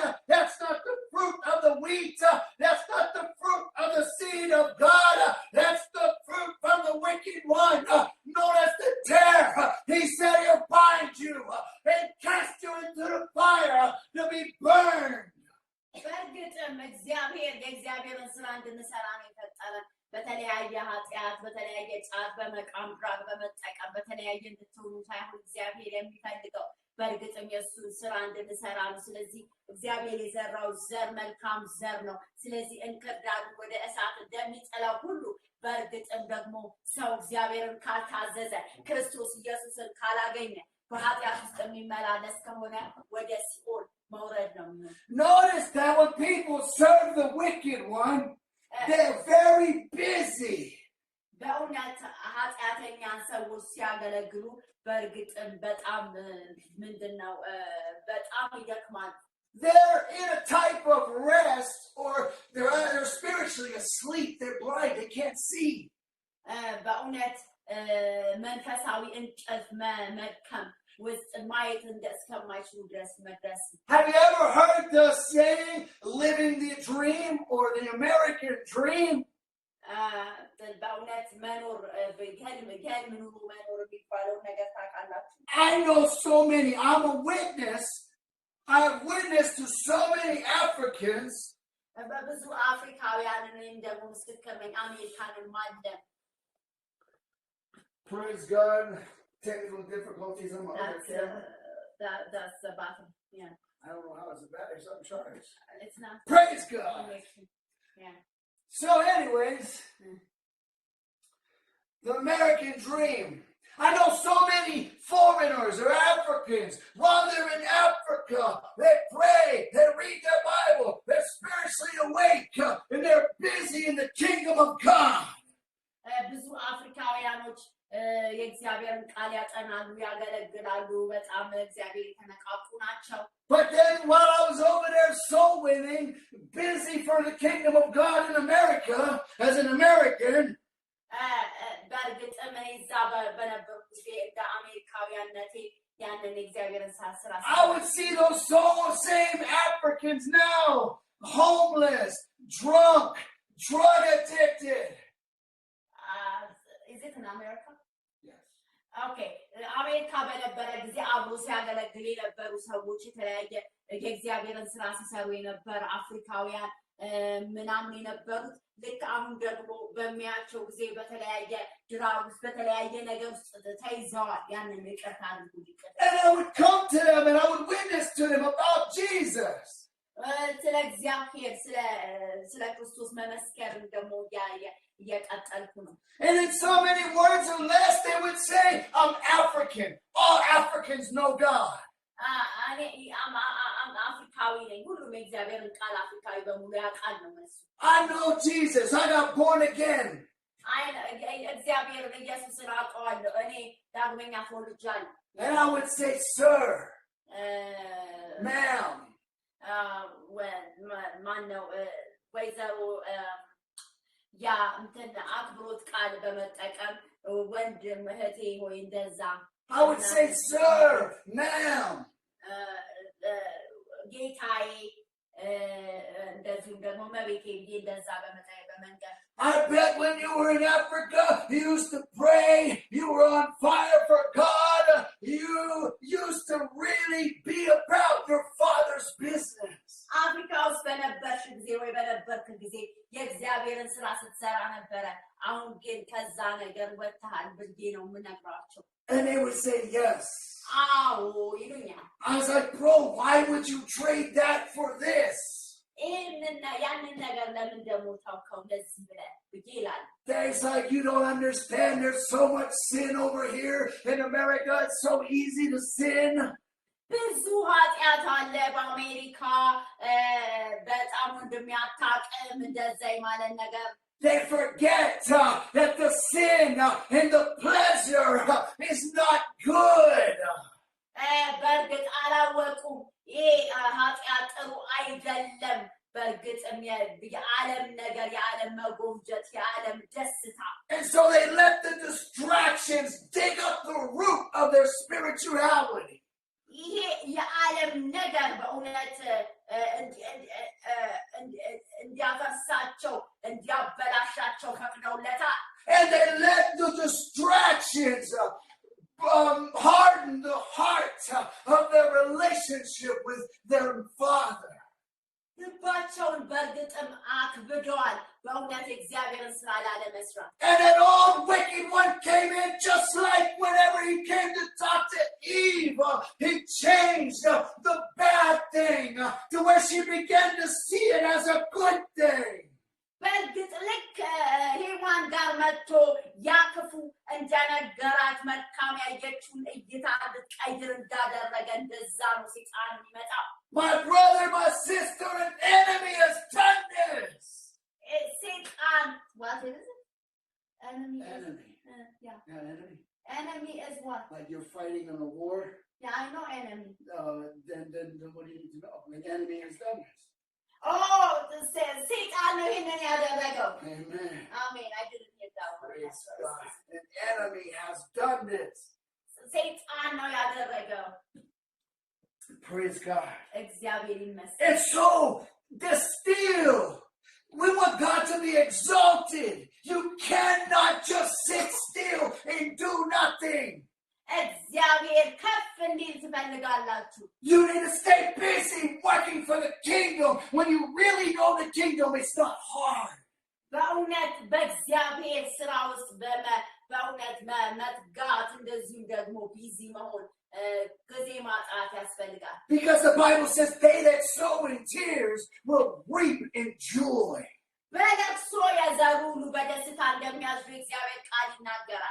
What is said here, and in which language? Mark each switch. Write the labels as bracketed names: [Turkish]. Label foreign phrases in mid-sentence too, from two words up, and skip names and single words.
[English] That's not the fruit of the wheat. That's not the fruit of the seed of God. That's the fruit from the wicked one, known as the tare. He said he'll bind you and cast you into the fire to be burned. [Amharic] በእርግጥም እግዚአብሔር የእግዚአብሔርን ስራ እንድንሰራ ነው የፈጠረን። በተለያየ ኃጢአት በተለያየ ጫት በመቃም ድራግ በመጠቀም በተለያየ እንድትሆኑ ሳይሆን እግዚአብሔር የሚፈልገው በእርግጥም የእሱን ስራ እንድንሰራ ነው። ስለዚህ እግዚአብሔር የዘራው ዘር መልካም ዘር ነው። ስለዚህ እንክርዳዱ ወደ እሳት እንደሚጥለው ሁሉ በእርግጥም ደግሞ ሰው እግዚአብሔርን ካልታዘዘ ክርስቶስ ኢየሱስን ካላገኘ በኃጢአት ውስጥ የሚመላለስ ከሆነ ወደ ሲኦል መውረድ ነው። [English] Notice that when people serve the wicked one, they're very busy. [Amharic] በእውነት ኃጢአተኛን ሰዎች ሲያገለግሉ በእርግጥም በጣም ምንድነው በጣም ይደክማል። [English] They're in a type of rest, or they're spiritually asleep. They're blind. They can't see. [Amharic] በእውነት መንፈሳዊ እንቅልፍ መድከም ውስጥ ማየት እስከማይችሉ ድረስ መድረስ። [English] Have you ever heard the saying, living the dream, or the American dream? [Amharic] በእውነት መኖር በህልም ኑሩ መኖር የሚባለው ነገር ታውቃላችሁ? [English] I know so many. I'm a witness. I have witnessed to so many Africans. [Amharic] በብዙ አፍሪካውያን እኔም ደግሞ ምስክር ነኝ። አሜሪካንም አለ። [English] Praise God. Technical difficulties on my other camera. That's the bottom. Yeah. I don't know how it's bad. There's something charged. It's not. Praise God. Yeah. So, anyways, the American dream. I know so many foreigners or Africans. While they're in Africa, they pray, they read their Bible, they're spiritually awake, and they're busy in the kingdom of God. [Amharic] ብዙ አፍሪካውያኖች የእግዚአብሔርን ቃል ያጠናሉ ያገለግላሉ በጣም እግዚአብሔር የተነቃቁ ናቸው [English] But then while I was over there soul winning busy for the kingdom of God in America as an American [Amharic] በእርግጥም እዛ በነበርኩ ጊዜ እንደ አሜሪካውያነቴ ያንን የእግዚአብሔርን ስራ [English] I would see those same Africans now homeless, drunk, drug addicted. Is it in America? Yes. Okay. [Amharic] አሜሪካ በነበረ ጊዜ አብሮ ሲያገለግል የነበሩ ሰዎች የተለያየ የእግዚአብሔርን ስራ ሲሰሩ የነበረ አፍሪካውያን ምናምን የነበሩት ልክ አሁን ደግሞ በሚያቸው ጊዜ በተለያየ ድራግ ውስጥ በተለያየ ነገር ውስጥ ተይዘዋል ያንን ይቅርታ አድርጉ [English] And I would come to them and I would witness to them about Jesus. [Amharic] ስለ እግዚአብሔር ስለ ክርስቶስ መመስከርን ደግሞ እየቀጠልኩ ነው [English] And in so many words or less they would say, I'm African. All Africans know God. [Amharic] I'm አፍሪካዊ ነኝ ሁሉም የእግዚአብሔርን ቃል አፍሪካዊ በሙሉ ያውቃል ነው መልሱ [English] I know Jesus. I got born again. [Amharic] እግዚአብሔርን ኢየሱስን አውቀዋለሁ እኔ ዳግመኛ ተወልጃለሁ [English] And I would say, sir, ma'am, [Amharic] ማነው ወይዘሮ ያ እንትን አክብሮት ቃል በመጠቀም ወንድም እህቴ ሆይ እንደዛ [English] I would say, sir, ma'am. [Amharic] ጌታዬ እንደዚሁም ደግሞ መቤቴ ብዬ እንደዛ በመንገድ [English] I bet when you were in Africa, you used to pray, you were on fire for God, you used to really be about your Father's business. [Amharic] አፍሪካ ውስጥ በነበርሽ ጊዜ ወይ በነበርክ ጊዜ የእግዚአብሔርን ስራ ስትሰራ ነበረ አሁን ግን ከዛ ነገር ወጥተሃል ብዬ ነው የምነግራቸው [English] And they would say, yes. [Amharic] አዎ ይሉኛል [English] I was like, bro, why would you trade that for this? [Amharic] ያንን ነገር ለምን ደግሞ ታውከው እንደዚህ ብለህ ብዬ ይላል [English] It's like you don't understand. There's so much sin over here in America. It's so easy to sin. [Amharic] ብዙ ኃጢአት አለ በአሜሪካ በጣም እንደሚያታቅም እንደዛ ማለት ነገር [English] They forget that the sin and the pleasure is not good. [Amharic] በእርግጥ አላወቁም ይሄ ኃጢአት ጥሩ አይደለም በእርግጥም የዓለም ነገር የዓለም መጎምጀት የዓለም ደስታ [English] And so they let the distractions dig up the root of their spirituality. [Amharic] ይሄ የዓለም ነገር በእውነት እንዲያፈርሳቸው እንዲያበላሻቸው ፈቅደውለታል [English] And they let the distractions harden the heart of their relationship with their Father. [Amharic] ልባቸውን በእርግጥም አክብደዋል በእውነት እግዚአብሔርን ስራ ላለመስራት [English] And an old wicked one came in just like whenever he came to talk to Eve. He changed the bad thing to where she began to see it as a good thing. [Amharic] በእርግጥ ልክ ሔዋን ጋር መጥቶ ያክፉ እንደነገራት መልካም ያየችውን እይታ ልትቀይር እንዳደረገ እንደዛ ነው ሰይጣን የሚመጣው [English] My brother, my sister, an enemy has done this. Satan, what is it? Enemy. Yeah. Enemy. Enemy is what? Like you're fighting in a war? Yeah, I know enemy. Then what do you need to know? An enemy has done this. [Amharic] Oh, Satan ነው ይሄንን ያደረገው. [English] Amen. Amen. I didn't hear that one. Praise God. An enemy has done this. [Amharic] Satan ነው ያደረገው. [English] Praise God. [Amharic] እግዚአብሔር ይመስገን. [English] And so, to steal, We want God to be exalted. You cannot just sit still and do nothing. [Amharic] እግዚአብሔር ከፍ እንዲል ትፈልጋላችሁ። [English] You need to stay busy working for the kingdom. When you really know the kingdom, it's not hard. [Amharic] በእውነት በእግዚአብሔር ስራ ውስጥ በእውነት መትጋት እንደዚሁም ደግሞ ቢዚ መሆን ጊዜ ማጣት ያስፈልጋል። [English] Because the Bible says they that sow in tears will reap in joy. [Amharic] በለቅሶ የዘሩ ሁሉ በደስታ እንደሚያዝሩ እግዚአብሔር ቃል ይናገራል።